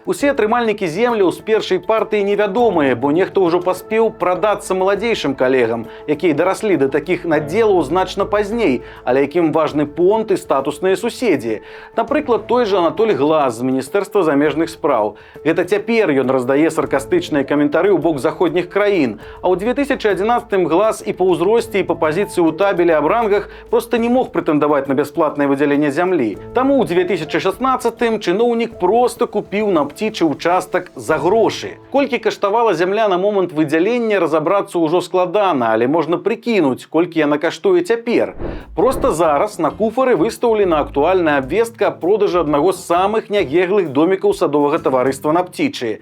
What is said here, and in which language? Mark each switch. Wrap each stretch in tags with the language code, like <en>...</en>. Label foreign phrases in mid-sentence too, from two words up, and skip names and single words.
<be>Усе атрымальнікі земляў з першай партыі невядомыя, бо нехта ўжо паспеў прадацца маладзейшым калегам, якія дараслі да такіх надзелаў значна пазней, але якім важны понт і статусныя суседзі. Напрыклад, той жа Анатоль Глаз з Міністэрства замежных спраў. Гэта цяпер ён раздае саркастычныя каментары ў бок заходніх краін, а ў 2011 Глаз і па ўзросце, і па пазіцыі ў табелі аб рангах</be> <ru>просто не мог претендовать на бесплатное выделение земли.</ru> <be>Тому ў 2016-м чыноўнік просто купіў на Птічы участак за грошы. Колькі каштавала зямля на момант выдзялення, разабрацца ўжо складана, але можна прыкінуць, колькі яна каштуе цяпер. Просто зараз на куфары выстаўлена актуальная абвестка аб продажы аднаго з самых нягеглых домікаў садовага таварыства на Птічы.</be>